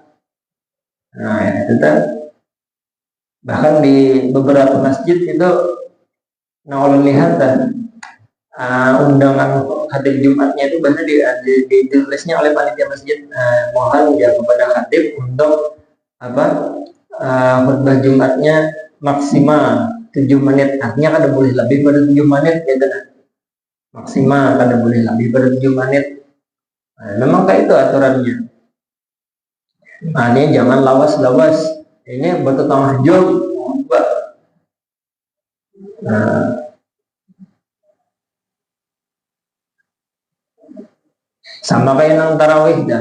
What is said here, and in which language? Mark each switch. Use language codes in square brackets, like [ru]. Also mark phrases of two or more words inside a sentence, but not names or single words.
[id] Nah, itu bahkan di beberapa masjid itu ulun lihat undangan khatib Jumatnya itu bahkan ditulisnya oleh panitia masjid, mohon ya kepada khatib untuk khutbah Jumatnya maksimal 7 menit. Artinya kada boleh lebih pada 7 menit gitu. Maksimal kada boleh lebih pada 7 menit. Memang kayak itu aturannya. Ini jangan lawas-lawas. Ini batu tengah jam. Sama kayak nang tarawih dah.